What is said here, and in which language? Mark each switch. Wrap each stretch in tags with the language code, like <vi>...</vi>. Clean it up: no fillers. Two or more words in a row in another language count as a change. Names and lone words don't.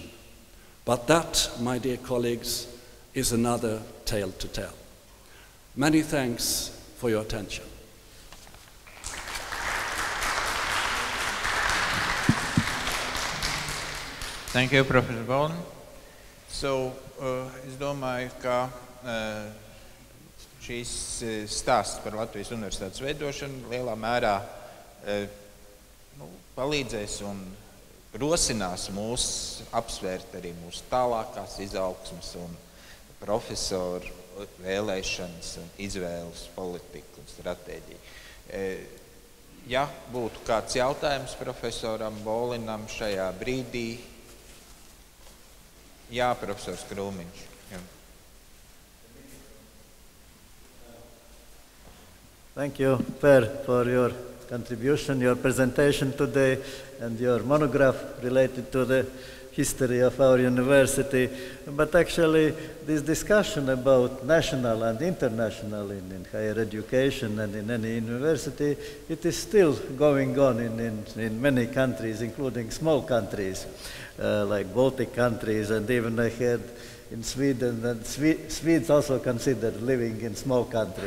<en>But that, my dear colleagues, is another tale to tell. Many thanks for your attention. Thank you, Professor Bolen. So,</en> <lv>es domāju, ka šīs stāsts par Latvijas universitātes veidošanu lielā mērā palīdzēs un rosinās mūs apsvērt arī mūsu tālākās izaugsmes un profesoru vēlēšanas un izvēles politiku un stratēģiju. Ja būtu kāds jautājums profesoram Bolinam šajā brīdī, jā, profesors Krūmiņš. Jā.</lv> <en>Thank you, Per, for your contribution, your presentation today, and your monograph related to the history of our university. But actually, this discussion about national and international in higher education and in any university, it is still going on in many countries, including small countries, like Baltic countries, and even I heard in Sweden that Swedes also consider living in small country.</en>